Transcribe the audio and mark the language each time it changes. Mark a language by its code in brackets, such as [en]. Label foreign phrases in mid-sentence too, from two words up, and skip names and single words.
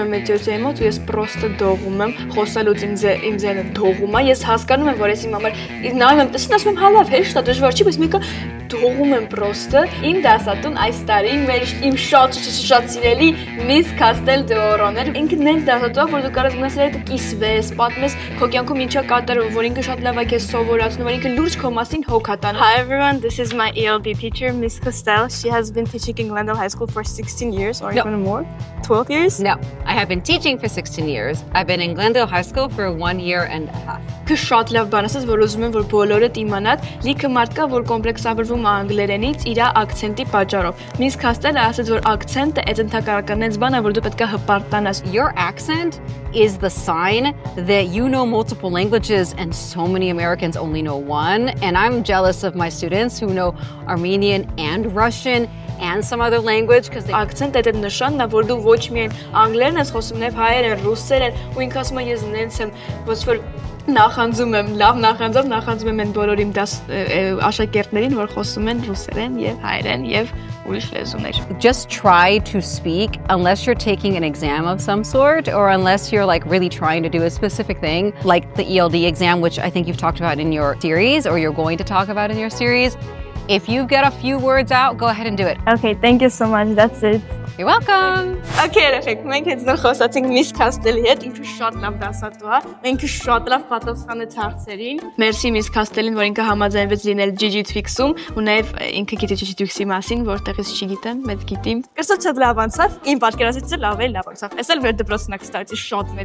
[hy] եմ այդ ջոջայի մոտ ու ես պրոստը դողում եմ, խոսալուց իմ ձայնը դողում է, ես հասկանում եմ, որ ես իմ համար նայում եմ տեսին, ասում եմ հա լավ, հեշտ է, դժվար չի, բայց մեկը դողում եմ պրոստը, իմ դասատուն այս տարի իմ շատ սիրելի Miss Castel de Oron-եր, ինքը նենց դասատու, որ դու կարաս գնաս այդ կիսվես, պատմես քո կյանքում ինչա կատարվում, որ ինքը շատ լավ է քեզ սովորացնում, որ ինքը լուրջ քո մասին հոգ է տանում։ [en] Hi everyone, this is my ELD teacher, Miss Castel. She has been teaching in Glendale High School for 16 years or even more. 12 years? No, I have been teaching for 16 years. I've been in Glendale High School for 1 year and a half. [hy] Քո շատ լավ բան ասես, որ ուզում եմ որ բոլորդ իմանան, լիքը մարդ կա, որ կոմպլեքսավորվում է անգլերենից իր ակցենտի պատճառով։ Miss Castel ասաց, որ ակցենտը այդ ընդհանրականից բան է, որ դու պետք է հպարտանաս։ [en] Your accent is the sign that you know multiple languages and so many Americans only know one. And I'm jealous of my students who know Armenian and Russian and some other language because [hy] accent այդ նշանն է, որ դու ոչ միայն անգլերեն ես խոսում, նաև հայերեն, ռուսերեն, ու ինքը ասում է ես նենց եմ, ոնց որ նախանձում եմ, լավ նախանձում եմ այն բոլոր իմ աշակերտներին, որ խոսում են ռուսերեն եւ հայերեն եւ ուրիշ լեզուներ։ [en] Just try to speak unless you're taking an exam of some sort or unless you're like really trying to do a specific thing like the ELD exam, which I think you've talked about in your series or you're going to talk about in your series. If you get a few words out, go ahead and do it. Okay, thank you so much. That's it. You're welcome. [hy] Okay, երեխեք, մենք հետո խոսացինք Miss Castelli հետ, ինքը շատ լավ դասատու է։ Ինքը շատ լավ պատասխանեց հարցերին։ Մերսի Miss Castellin, որ ինքը համաձայնվեց լինել Gigi Twix-ում, ու նաև ինքը գիտի Gigi Twix-ի մասին, որտեղից չգիտեմ, մեծ գիտիմ։ Կսա շատ լավ անցավ, իմ պատկերացիցը լավ անցավ։ Էս էլ վեր դպրոցն է, կստացի շատ մեծ